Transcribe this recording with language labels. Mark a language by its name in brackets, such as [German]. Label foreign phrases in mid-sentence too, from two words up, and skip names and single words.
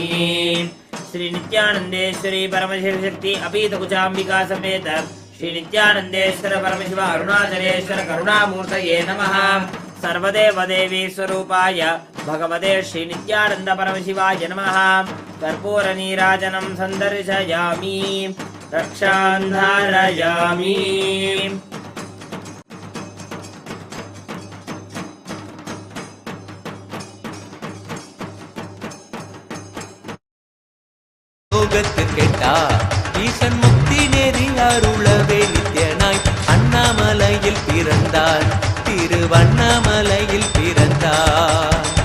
[Sanskrit] श्री नित्यानंदेश्वरी परमशिवशक्ति अपीत कुचाम्बिका समेत श्री नित्यानंदेश्वर परमशिव अरुणाचलेश्वर करुणामूर्तये नमः। सर्वदेव देवी स्वरूपाय भगवते श्री नित्यानंद परमशिवाय नमः। कर्पूर नीराजनं सन्दर्शयामि रक्षां धारयामि। [Tamil] லோகத்திற்கெட்டா ஈசன் முக்தி நெறி அருளவே நித்யனாய் அண்ணாமலையில் பிறந்தார் திருவண்ணாமலையில் பிறந்தார்